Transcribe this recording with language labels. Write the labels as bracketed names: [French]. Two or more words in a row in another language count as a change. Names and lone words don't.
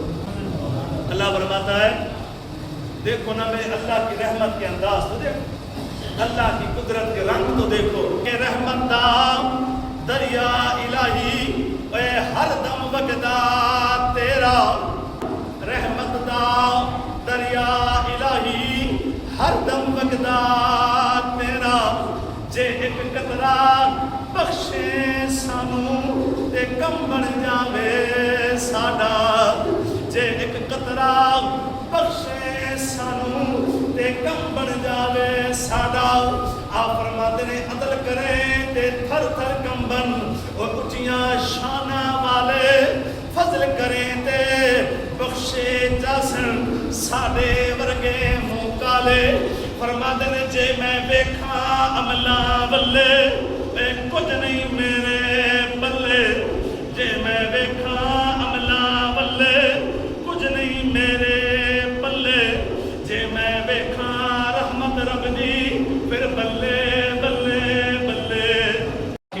[Urdu] اللہ فرماتا ہے دیکھو نا میرے اللہ کی رحمت کے انداز تو دیکھو، اللہ کی قدرت کے رنگ تو دیکھو کہ [Punjabi] رحمت دا دریا الہی اے ہر دم وگدا تیرا، رحمت دا دریا الہی ہر دم وگدا تیرا، جے ایک قطرہ بخشے سانو تے کم بن جاوے ساڈا، جے ایک قطرہ بخشے سانو تے کم بن جاوے ساڈا۔ آپ فرماتے نے عدل کرے تے تھر تھر کمبن، اور اچیاں شانہ والے فضل کریں تے بخشے جاسن ساڈے ورگے منہ کالے۔ فرماتے نے جے میں ویکھاں عملاں ولے اے کچھ نہیں میرے بلے، جے میں ویکھاں عملاں ولے کچھ نہیں میرے بلے، جے میں ویکھاں رحمت رب دی پھر بلے بلے بلے۔